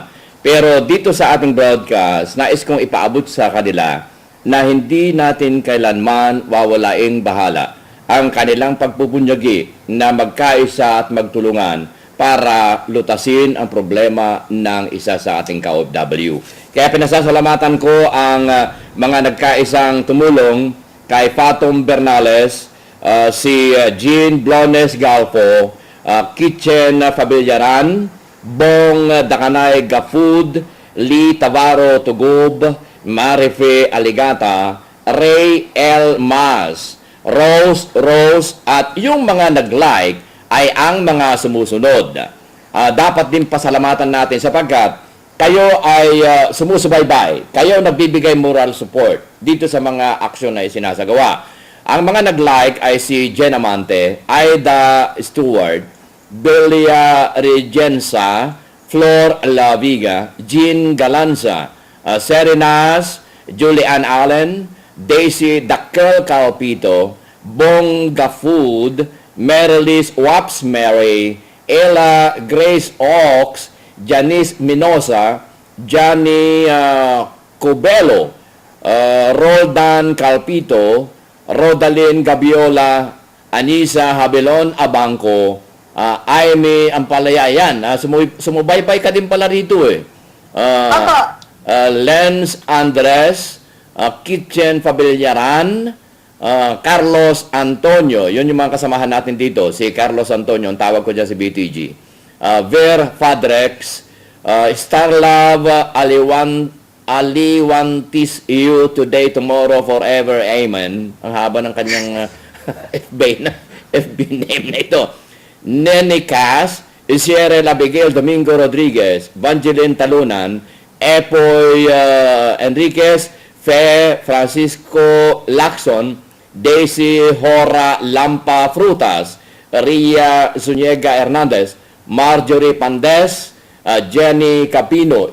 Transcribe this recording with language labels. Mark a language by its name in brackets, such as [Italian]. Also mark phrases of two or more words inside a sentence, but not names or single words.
[Filipino] Pero dito sa ating broadcast, nais kong ipaabot sa kanila na hindi natin kailanman wawalaing bahala ang kanilang pagpupunyagi na magkaisa at magtulungan para lutasin ang problema ng isa sa ating ka-OFW. Kaya pinasasalamatan ko ang mga nagkaisang tumulong kay Fatom Bernales, si Jean Blones Galpo, Kitchen Fabillaran, Bong Dakanay Gafood, Lee Tavaro Tugub, Marife Aligata, Ray L. Mas, Rose, at yung mga nag-like ay ang mga sumusunod. Dapat din pasalamatan natin sapagkat kayo ay sumusubaybay. Kayo nagbibigay moral support dito sa mga aksyon na isinasagawa. Ang mga nag-like ay si Jen Amante, Aida Stewart, Belia Regenza, Flor Laviga, Jean Galanza, Serenas, Julian Allen, Daisy Dakel Calpito, Bong Gafood, Merilis Waps Mary, Ella Grace Ox, Janice Minosa, Johnny Cobelo, Roldan Calpito, Rodalyn Gabiola, Anisa Habelon Abangco, Aimee Ampalaya. Yan, sumubaybay ka din pala rito eh. Opo. Lens Andres, Kitchen Fabillaran, Carlos Antonio. Yun yung mga kasamahan natin dito. Si Carlos Antonio, ang tawag ko dyan si BTG. Ver Fadrex, Starlove Aliwantis you today, tomorrow, forever, amen. Ang haba ng kanyang FB name na ito. Nene Cas, Isiere Abigail Domingo Rodriguez, Vangeline Talunan, Epoy Enriquez, Fe Francisco Lacson, Daisy Hora Lampa Frutas, Ria Zuniega Hernandez, Marjorie Pandes, Jenny Capino.